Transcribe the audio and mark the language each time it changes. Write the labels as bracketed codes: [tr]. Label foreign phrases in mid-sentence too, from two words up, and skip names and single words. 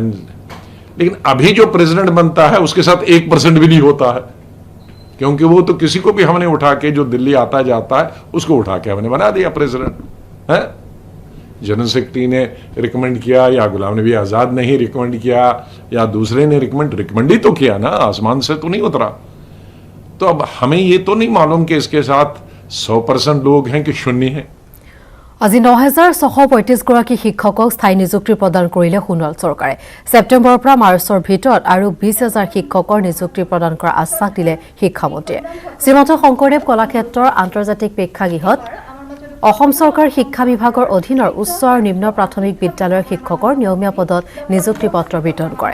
[hi] लेकिन अभी जो प्रेसिडेंट बनता है उसके साथ 1% भी नहीं होता है, क्योंकि वो तो किसी को भी हमने उठा के, जो दिल्ली आता जाता है उसको उठा के हमने बना दिया प्रेसिडेंट है। [en] general secretary [hi] ने रिकमेंड किया या गुलाम नबी आजाद ने ही रिकमेंड किया या दूसरे ने रिकमेंड ही तो किया ना, आसमान से तो नहीं उतरा। तो अब हमें ये तो नहीं मालूम कि इसके साथ 100% लोग हैं कि शून्य हैं। [as] আজি ৯,৬৩৫গৰাকী শিক্ষকক স্থায়ী নিযুক্তি প্ৰদান কৰিলে সোণোৱাল চৰকাৰে। ছেপ্টেম্বৰৰ পৰা মাৰ্চৰ ভিতৰত আৰু ২০,০০০ শিক্ষকৰ নিযুক্তি প্ৰদান কৰাৰ আশ্বাস দিলে শিক্ষামন্ত্ৰীয়ে। শ্ৰীমন্ত শংকৰদেৱ কলাক্ষেত্ৰৰ আন্তৰ্জাতিক প্ৰেক্ষাগৃহত অসম চৰকাৰৰ শিক্ষা বিভাগৰ অধীনৰ উচ্চ আৰু নিম্ন প্ৰাথমিক বিদ্যালয়ৰ শিক্ষকৰ নিয়মীয়া পদত নিযুক্তি পত্ৰ বিতৰণ কৰে।